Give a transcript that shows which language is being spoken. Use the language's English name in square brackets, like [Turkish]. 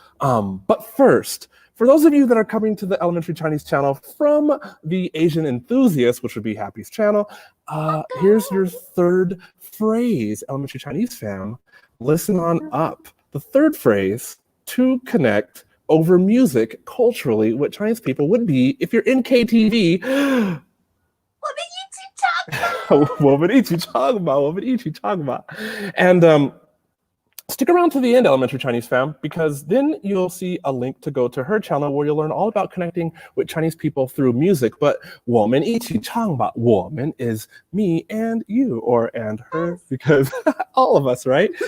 [English] But first, for those of you that are coming to the Elementary Chinese channel from the Asian Enthusiast, which would be Happi's channel, here's your third phrase, Elementary Chinese fam. Listen on up. The third phrase, to connect over music culturally what Chinese people would be if you're in KTV. [Chinese] 我们一起唱吧, 我们一起唱吧. [English] And stick around to the end, Elementary Chinese fam, because then you'll see a link to go to her channel where you'll learn all about connecting with Chinese people through music. But [Chinese] 我们一起唱吧, [English] 我们 is me and you, or and her, because all of us, right?